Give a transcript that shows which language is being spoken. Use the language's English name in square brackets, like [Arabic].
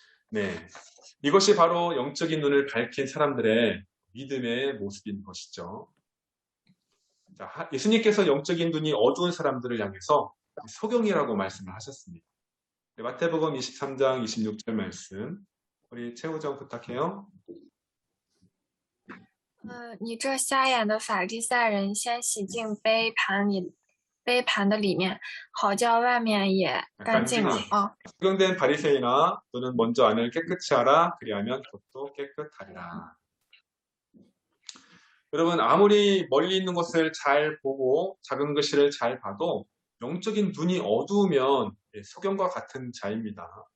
[Korean] 네, 이것이 바로 영적인 눈을 밝힌 사람들의 믿음의 모습인 것이죠. 자, 예수님께서 영적인 눈이 어두운 사람들을 향해서 소경이라고 말씀을 하셨습니다. 네, 마태복음 23장 26절 말씀 우리 최우정 부탁해요. [Chinese] 你这瞎眼的法利赛人，先洗净杯盘的里面，好叫外面也干净。 [Korean] 소경된 바리새인아, 너는 먼저 안을 깨끗이 하라. 그리하면 겉도 깨끗하리라. 여러분, 아무리 멀리 있는 것을 잘 보고 작은 글씨를 잘 봐도 영적인 눈이 어두우면 소경과 같은 자입니다.